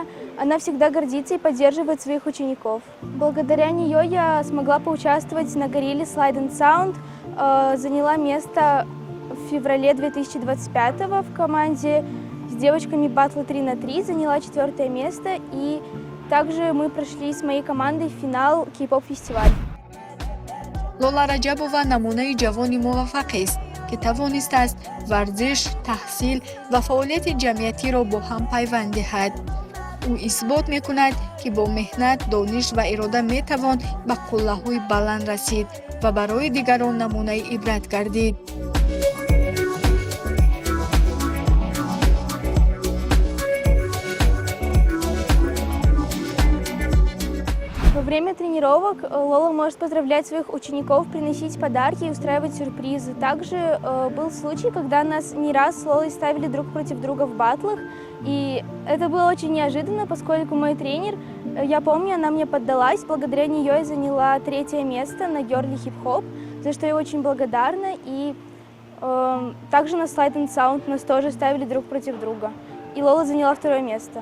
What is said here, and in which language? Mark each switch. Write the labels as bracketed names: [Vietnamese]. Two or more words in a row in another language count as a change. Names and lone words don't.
[Russian] Она всегда гордится и поддерживает своих учеников. Благодаря нее я смогла поучаствовать на горилле Slide and Sound, заняла место в феврале 2025 в команде с девочками батла 3 на 3, заняла 4 место, и также мы прошли с моей командой в финал кей-поп-фестиваля. [Tajik] Лола Раджабова намунаи ҷавони муваффақест, ки тавонистааст варзиш, таҳсил ва фаъолияти ҷамъиятиро бо ҳам пайванд диҳад. ӯ исбот мекунад, ки бо меҳнат, дониш ва ирода метавон ба қуллаҳои баланд расид ва барои дигарон намунаи ибрат гардид. [Russian] Во время тренировок Лола может поздравлять своих учеников, приносить подарки и устраивать сюрпризы. Также был случай, когда нас не раз с Лолой ставили друг против друга в баттлах, и это было очень неожиданно, поскольку мой тренер, я помню, она мне поддалась, благодаря нее я заняла 3 место на Girly Hip Hop, за что я очень благодарна, и также на Slide and Sound нас тоже ставили друг против друга, и Лола заняла 2 место.